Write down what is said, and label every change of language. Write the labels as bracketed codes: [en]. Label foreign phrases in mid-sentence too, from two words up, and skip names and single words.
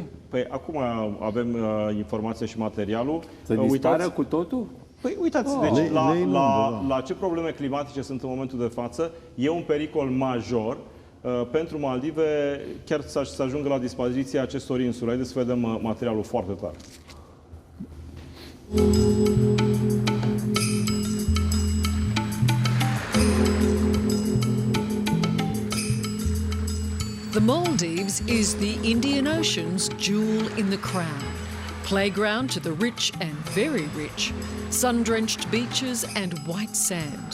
[ro] Păi acum avem informația și materialul. Să dispară cu totul? Păi uitați, deci la ce probleme climatice sunt în momentul de față, e un pericol major pentru Maldive, chiar să ajungă la dispariția acestor insule. Haideți să vedem materialul foarte tare. [en] The Maldives is the Indian Ocean's jewel in the crown. Playground to the rich and very rich, sun-drenched beaches and white sand.